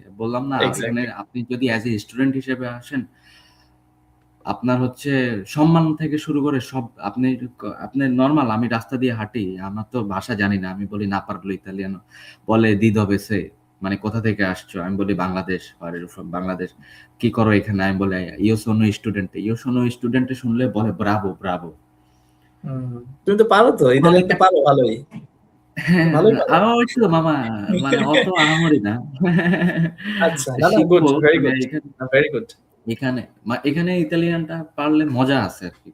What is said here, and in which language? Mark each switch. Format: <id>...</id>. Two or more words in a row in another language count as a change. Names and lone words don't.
<bn>বললাম না, এখানে এক্সাক্টলি। আপনি যদি</bn> <en>as a student</en> <bn>হিসেবে আসেন, আপনার হচ্ছে সম্মান থেকে শুরু করে সব আপনি নরমাল, আমি রাস্তা দিয়ে হাঁটি। আমার তো ভাষা জানি না। আমি বলি</bn> <it>"non parlo italiano."</it> <bn>বলে</bn> <it>"di dove sei?"</it> <bn>মানে কোথা থেকে আসছো? আমি বলি "বাংলাদেশ।"</bn> <en>"Where are you from?"</en> <bn>"বাংলাদেশ।" "কি করো এখানে?" আমি বলি</bn> <it>"Io sono studente." "Io sono studente"</it> <bn>শুনলে বলে</bn> <it>"bravo, bravo."</it> <bn>হুম। তুমি তো পারো তো, এখন ইতালিয়ান তো অনেকটা পারো ভালোই। হ্যাঁ, ভালোই পারো। আমার একটু মামা মানে অত আহামরি না। আচ্ছা, না, না, গুড, শিখবো ভেরি তবে গুড, এখানে</bn> <en>very good.</en> <bn>এখানে এখানে ইতালিয়ানটা পারলে মজা আছে আরকি।</bn>